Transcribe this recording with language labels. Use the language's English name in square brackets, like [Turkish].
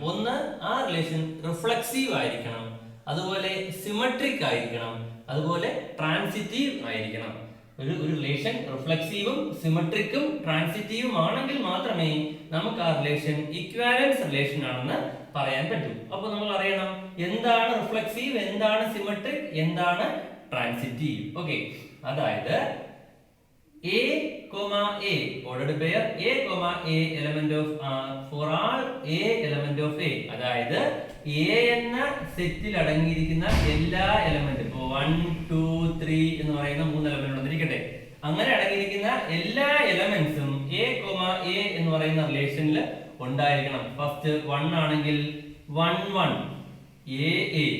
[Malayalam] ഒന്ന്, ആ relation reflexive ആയിരിക്കണം, അതുപോലെ സിമെട്രിക് ആയിരിക്കണം, അതുപോലെ ട്രാൻസിറ്റീവ് ആയിരിക്കണം. ഒരു റിലേഷൻ റിഫ്ലെക്സീവും സിമെട്രിക്കും ട്രാൻസിറ്റീവും ആണെങ്കിൽ മാത്രമേ നമുക്ക് ആ റിലേഷൻ ഇക്വാലൻസ് റിലേഷൻ ആണെന്ന് പറയാൻ പറ്റൂ. അപ്പൊ നമ്മൾ അറിയണം എന്താണ് റിഫ്ലെക്സീവ്, എന്താണ് സിമെട്രിക്, എന്താണ് ട്രാൻസിറ്റീവ്. ഓക്കെ, അതായത് [English] A, A ordered pair A, A element of R for all A element of A. [Malayalam] അതായത് A എന്ന സെറ്റിൽ അടങ്ങിയിരിക്കുന്ന എല്ലാ എലമെന്റും, ഇപ്പോ 1 2 3 എന്ന് പറയുന്ന 3 എലമെന്റ് ഉണ്ടെന്നിരിക്കട്ടെ, അങ്ങനെ അടങ്ങിയിരിക്കുന്ന എല്ലാ എലമെന്റ്സും A, A എന്ന് പറയുന്ന റിലേഷനിൽ ഉണ്ടായിരിക്കണം. ഫസ്റ്റ് 1 ആണെങ്കിൽ 1 1 A A.